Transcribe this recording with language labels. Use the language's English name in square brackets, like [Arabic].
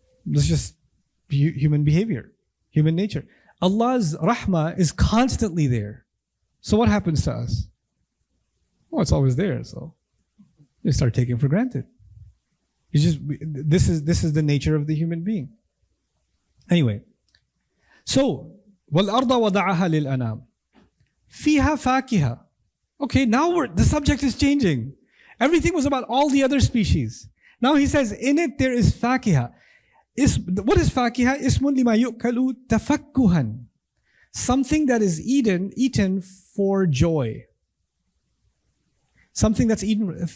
[English] It's just human behavior, human nature. Allah's rahmah is constantly there. So what happens to us? Well, it's always there, so you start taking for granted. This is the nature of the human being. Anyway, so [Arabic] وَالْأَرْضَ وَضَعَهَا لِلْأَنَامِ فِيهَا فَاكِهَةٌ. [English] Okay, now the subject is changing. Everything was about all the other species. Now he says, in it there is fakiha. What is fakiha? [Arabic] Ismun lima yu'kalu tafakkuhan. [English] Something that is eaten for joy. Something that's eaten.